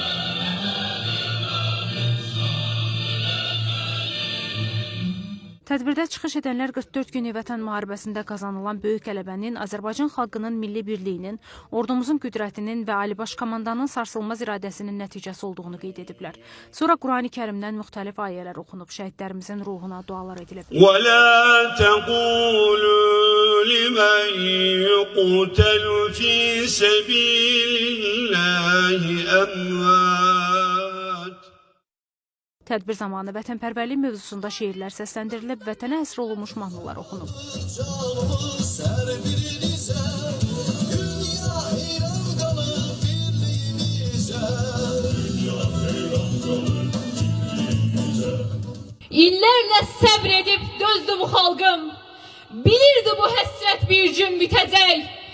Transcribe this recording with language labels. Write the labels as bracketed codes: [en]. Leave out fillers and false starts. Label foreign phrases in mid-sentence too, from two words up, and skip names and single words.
[az] Tədbirdə çıxış edənlər 44 günlük vətən müharibəsində qazanılan böyük qələbənin, Azərbaycan xalqının milli birliyinin, ordumuzun qüdrətinin və Ali Baş Komandanın sarsılmaz iradəsinin nəticəsi olduğunu qeyd ediblər. Sonra Qurani-Kərimdən müxtəlif ayələr oxunub, şəhidlərimizin ruhuna dualar edilib. [ar] وَلَا تَقُولُوا لِمَنْ يُقْتَلُ فِي سَبِيلِ اللَّهِ أَمْوَاتٌ. [az] Tədbir zamanı vətənpərvərlik mövzusunda şeirlər səsləndirilib, vətənə həsr olunmuş mahnılar oxunub. İllərlə səbr edib dözdü bu xalqım, bilirdi bu həsrət bir gün bitəcək.